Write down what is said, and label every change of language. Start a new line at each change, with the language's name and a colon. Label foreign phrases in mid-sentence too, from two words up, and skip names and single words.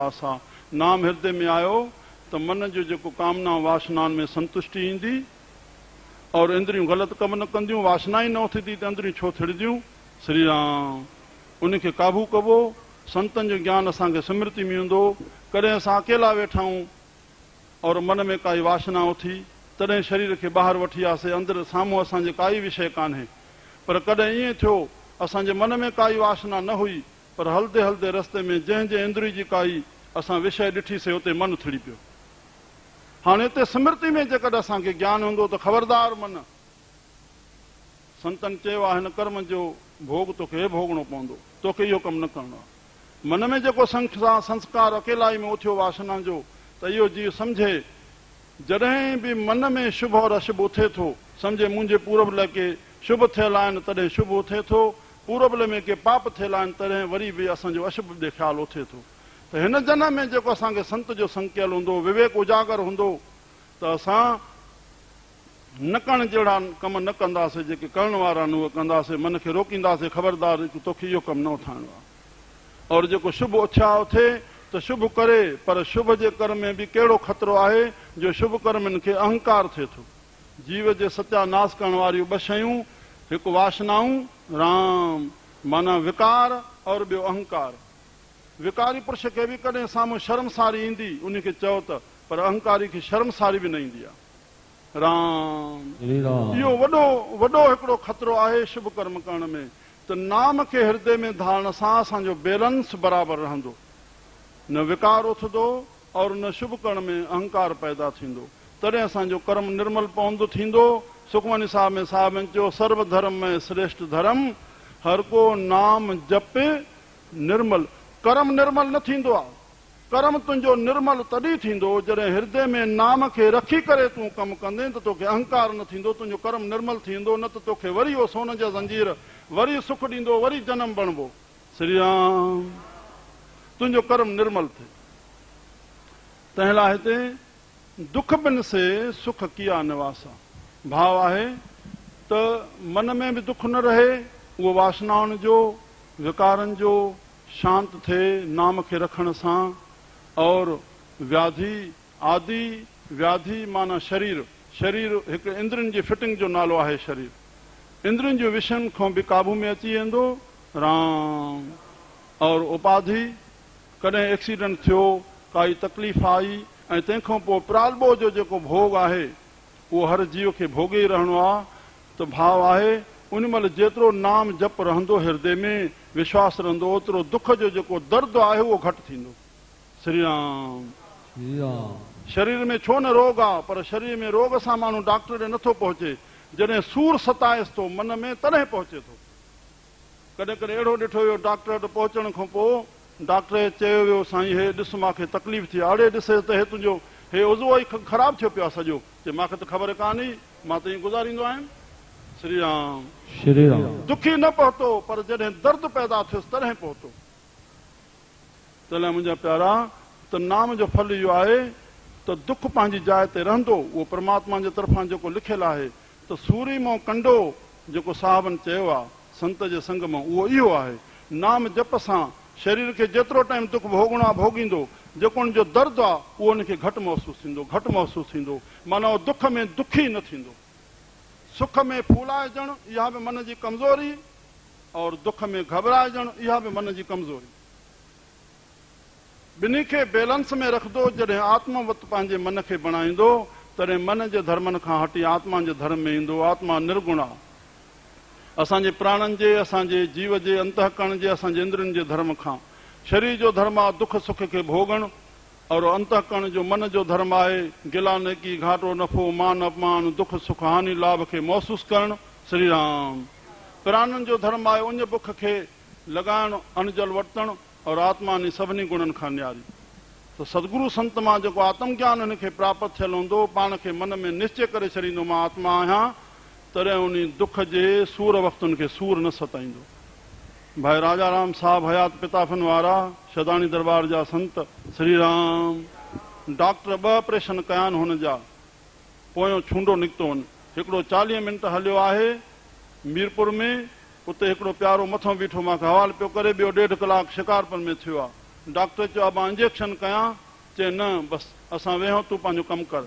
Sindhi: आसा नाम हृदय में आयो तो मन जो जेको कामना वासनान में संतुष्टि ईंदी और इंद्रियों गलत कम न कंदियूं, वासना ही न उथंदी त इंद्रियों छो थिड़दियूं। श्री राम उनखे काबू कबो। संतन जो ज्ञान असांखे स्मृति में हूंदो। कॾहिं असां अकेला वेठा आहियूं और मन में काई वासना उथी तॾहिं शरीर खे ॿाहिरि वठी आसे, अंदरि साम्हूं असांजे काई विषय कान्हे। पर कॾहिं ईअं थियो असांजे मन में काई वासना न हुई, पर हलदे हलदे रस्ते में जंहिं इंद्रिय जी काई असां विषय ॾिठीसीं उते मन थिड़ी पियो। हाणे हिते स्मृति में जेकॾहिं असांखे ज्ञान हूंदो त ख़बरदार मन, संतन चयो आहे हिन कर्म जो भोग तोखे भोगणो पवंदो, तोखे इहो कमु न करिणो आहे। मन में जेको संस्कार अकेलाई में उथियो वासना जो, त इहो जीव सम्झे जॾहिं बि मन में शुभ और अशुभ उथे थो, सम्झे मुंहिंजे पूरब के शुभ थियल आहिनि तॾहिं शुभ उथे थो, पूरब में के पाप थियल आहिनि तॾहिं वरी बि असांजो अशुभ ॾे ख़्यालु उथे थो। त हिन जनम में जेको असांखे संत जो संकल हूंदो, विवेक उजागर हूंदो, त असां न करण जहिड़ा कम न कंदासीं, जेके करण वारा आहिनि उहे कंदासीं, मन खे रोकींदासीं, ख़बरदार तोखे इहो कमु न उठाइणो आहे। और जेको शुभ उत्साह उथे त शुभ करे, पर शुभ जे कर्म में बि कहिड़ो ख़तरो आहे जो शुभ कर्मनि खे अहंकार थिए थो। जीव जे सत्यानाश करण वारियूं ॿ शयूं, हिकु वासनाऊं राम माना विकार और ॿियो अहंकार। विकारी पुरुष खे बि कॾहिं साम्हूं शर्मसारी ईंदी, उनखे चओ त, पर अहंकारी खे शर्मसारी बि न ईंदी आहे। राम इहो वॾो वॾो हिकिड़ो ख़तरो आहे शुभ कर्म करण में। त नाम खे हृदय में धारण सां असांजो बैलेंस बराबरि रहंदो, न विकार उथंदो और न शुभ करण में अहंकार पैदा थींदो, तॾहिं असांजो कर्म निर्मल पवंदो थींदो। सुखमनी साहब में साहबनि चयो
Punjabi: ਸਰਵ ਧਰਮ ਮੇਂ ਸ੍ਰੇਸ਼ਟ ਧਰਮ ਹਰ ਕੋ ਨਾਮ ਜਪ ਨਿਰਮਲ।
Sindhi: कर्म निर्मल न थींदो आहे, कर्म तुंहिंजो निर्मल तॾहिं थींदो जॾहिं हृदय में नाम खे रखी करे तूं कमु कंदे त तोखे अहंकार न थींदो, तुंहिंजो कर्म निर्मल थींदो। न त तोखे वरी उहो सोन जा ज़ंजीर वरी सुख ॾींदो, वरी जनम बणबो। श्री राम तुंहिंजो कर्म निर्मल थिए। तंहिं लाइ हिते
Hindi: दुख बिन से सुख किया निवासा।
Sindhi: भाव आहे त मन में बि दुख न रहे, उहो वासनाउनि जो विकारनि जो शांत थिए नाम खे रखण सां। और व्याधि आदि, व्याधि माना शरीर, शरीर हिकु इंद्रियुनि जी फिटिंग जो नालो आहे। शरीर इंद्रियुनि जो विषयनि खां बि काबू में अची वेंदो राम। और उपाधि, कॾहिं एक्सीडेंट थियो, काई तकलीफ़ आई ऐं तंहिंखां पोइ प्रालबो जो जेको भोग आहे उहो हर जीव खे भोगे ई रहणो आहे। त भाव आहे उन महिल जेतिरो नाम जप रहंदो हृदय में, विश्वास रहंदो, ओतिरो दुख जो जेको दर्द आहे उहो घटि थींदो। श्री राम शरीर में छो न रोग आहे, पर शरीर में रोग सां माण्हू डॉक्टर ॾे नथो पहुचे। जॾहिं सूर सताएसि थो मन में तॾहिं पहुचे थो। कॾहिं कॾहिं अहिड़ो ॾिठो वियो डॉक्टर वटि पहुचण खां पोइ डॉक्टर चयो वियो साईं हे ॾिस मूंखे तकलीफ़ थी आहे। अड़े ॾिसे त हे तुंहिंजो हे उज़ो ई ख़राबु थियो पियो आहे सॼो। चए मूंखे त ख़बर कान्हे, मां त ईअं गुज़ारींदो आहियां। श्री राम श्री राम दुखी न पहुतो, पर जॾहिं दर्द पैदा थियुसि तॾहिं पहुतो। तॾहिं मुंहिंजा प्यारा त नाम जो फल इहो आहे त दुख पंहिंजी जाइ ते रहंदो, उहो परमात्मा जे तरफ़ां जेको लिखियलु आहे। त सूरी मों कंडो जेको साहबनि चयो आहे संत जे संग मां, उहो इहो आहे नाम जप सां शरीर खे जेतिरो टाइम दुख भोगणो आहे भोगींदो, जेको हुनजो दर्द आहे उहो हुनखे घटि महसूसु थींदो, घटि महसूसु थींदो। माना उहो दुख में दुखी न थींदो। सुख में फूलाइजण इहा बि मन जी कमज़ोरी, और दुख में घबराइजण इहा बि मन जी कमज़ोरी। ॿिन्ही खे बैलेंस में रखंदो। जॾहिं आत्मा वटि पंहिंजे मन खे बणाईंदो तॾहिं मन जे धर्मनि खां हटी आत्मा जे धर्म में ईंदो। आत्मा निर्गुण आहे। असांजे प्राणनि जे, असांजे जीव जे, अंतःकरण जे, असांजे इंद्रियुनि जे धर्म खां। शरीर जो धर्म आहे दुख सुख खे भोगण, और अंतःकरण जो मन जो धर्म आहे गिला नेकी घाटो नफ़ो मान अपमान दुख सुख हानि लाभ खे महसूसु करणु। श्री राम प्राणनि जो धर्म आहे उन बुख खे लॻाइणु, अनजल वरितणु, और आत्मा नी सभिनी गुणनि खां न्यारी। त सदगुरु संत मां जेको आत्मज्ञान हिनखे प्राप्त थियल हूंदो, पाण खे मन में निश्चय करे छॾींदो मां आत्मा आहियां, तॾहिं उन दुख जे सूर वक़्तु उनखे सूर न सताईंदो। भाई राजा राम साहब हयात पिताफन वारा शदानी दरबार जा संत। श्री राम डॉक्टर 2 ऑपरेशन कया आहिनि हुन जा, पोयों छूंडो निकितो वञ। हिकिड़ो 40 मिंट हलियो आहे मीरपुर में, उते हिकिड़ो प्यारो मथां बीठो मूंखे हवालु पियो करे, ॿियो 1.5 कलाक शिकारपुर में थियो आहे। डॉक्टर चयो मां इंजेक्शन कयां, चए न बस असां वेहो तूं पंहिंजो कमु कर।